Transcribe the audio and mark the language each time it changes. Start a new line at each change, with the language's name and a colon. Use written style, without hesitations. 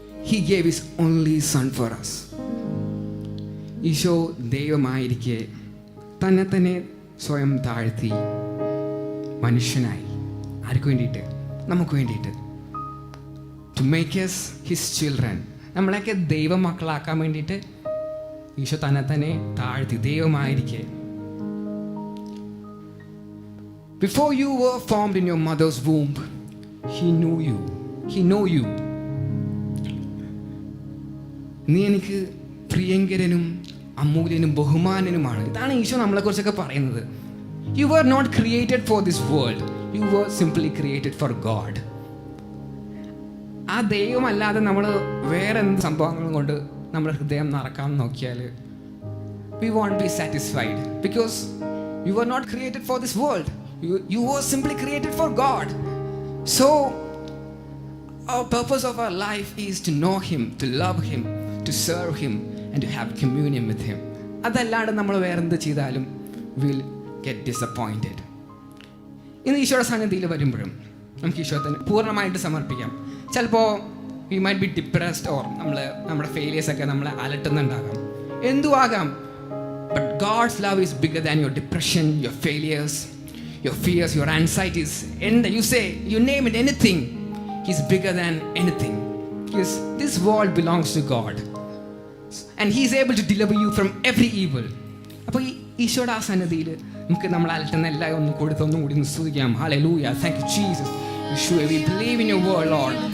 English: He gave his only son for us.
Malayalam: Isho ദൈവമായിരിക്കെ തന്നെ തന്നെ സ്വയം താഴ്ത്തി മനുഷ്യനായി. ആർക്ക് വേണ്ടിയിട്ട്? നമുക്ക് വേണ്ടിയിട്ട്.
English: To make us his children.
Malayalam: നമ്മളെയൊക്കെ ദൈവമക്കളാക്കാൻ വേണ്ടിയിട്ട് ഈശോ തന്നെ തന്നെ താഴ്ത്തി ദൈവമായിരിക്കെ.
English: Before you were formed in your mother's womb, he knew you. He know you.
Malayalam: നീ എനിക്ക് പ്രിയങ്കരനും അമൂല്യനും ബഹുമാനനുമാണ്. ഇതാണ് ഈശോ നമ്മളെക്കുറിച്ചൊക്കെ പറയുന്നത്.
English: You were not created for this world. You were simply created for God.
Malayalam: ആ ദൈവമല്ലാതെ നമ്മൾ വേറെ എന്ത് സംഭവങ്ങളും കൊണ്ട് നമ്മുടെ ഹൃദയം നിറക്കാൻ നോക്കിയാൽ
English: we won't be satisfied, because you were not created for this world. You were simply created for God. So our purpose of our life is to know him, to love him, to serve him, and to have communion with him.
Malayalam: അതല്ലാണ്ട് നമ്മൾ വേറെന്ത് ചെയ്താലും
English: Will get disappointed.
Malayalam: ഇന്ന് ഈശോയുടെ സന്നിധിയിൽ വരുമ്പോഴും നമുക്ക് ഈശോത്തിന് പൂർണ്ണമായിട്ട് സമർപ്പിക്കാം. ചിലപ്പോൾ
English: we might be depressed,
Malayalam: or നമ്മുടെ ഫെയിലിയേഴ്സൊക്കെ നമ്മളെ അലട്ടുന്നുണ്ടാകാം, എന്തു ആകാം.
English: But God's love is bigger than your depression, your failures, your fears, your anxieties, and you say, you name it, anything. He's bigger than anything. Because this world belongs to God, and He's able to deliver you from every evil.
Malayalam: അപ്പോൾ ഈശോയുടെ ആ സന്നിധിയിൽ നമുക്ക് നമ്മൾ അലട്ടുന്ന എല്ലാം ഒന്നും കൂടി സ്തുതിക്കാം.
English: Hallelujah. Thank you, Jesus. Yeshua, we believe in your word, Lord.